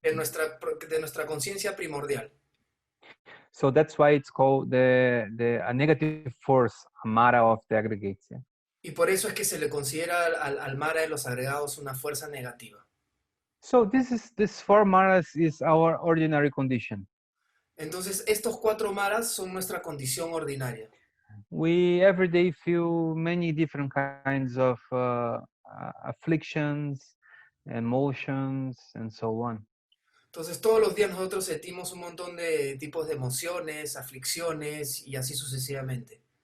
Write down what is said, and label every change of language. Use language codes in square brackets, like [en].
[es] de nuestra conciencia primordial. [en] So that's why it's called the a negative force, Amara of the aggregates. Yeah? [es] Y por eso es que se le considera al Mara de los agregados una fuerza negativa. [en] So this four Maras is our ordinary condition. [es] Entonces, estos cuatro Maras son nuestra condición ordinaria. [en] We every day feel many different kinds of afflictions, emotions, and so on. [es] Entonces, todos los días nosotros sentimos un montón de tipos de emociones, aflicciones y así sucesivamente.